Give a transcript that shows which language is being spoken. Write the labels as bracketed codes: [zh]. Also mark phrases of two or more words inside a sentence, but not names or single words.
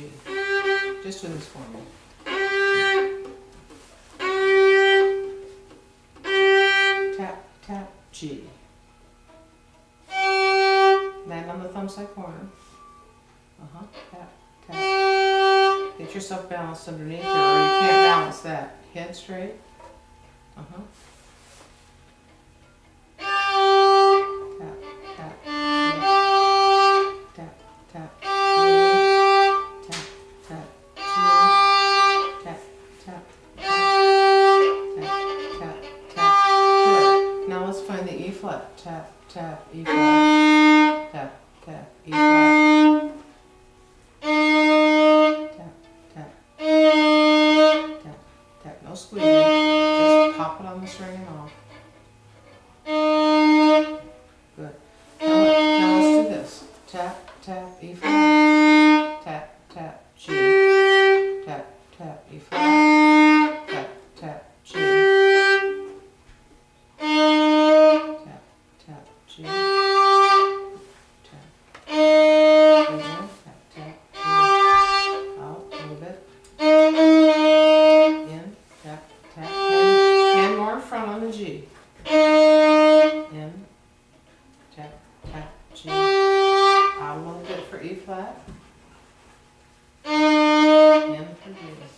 [en] Just do this for me. Tap, tap, G. Land on the thumb side corner. Tap, tap. Get yourself balanced underneath here, or you can't balance that. Head straight. Tap, tap, tap, tap, tap, tap, tap, tap, tap. flat, tap, tap, E flat, tap, tap, E flat, tap, tap, tap, tap, no squeezing, just pop it on the string and off. Good. Now let's do this. Tap, tap, E flat, tap, tap, G, tap, tap, E flat, tap, tap, G, tap, tap, G, tap, again, tap, tap, G, out a little bit, in, tap, tap, hand more in front on the G, in, tap, tap, G, out a little bit for E flat, in for G.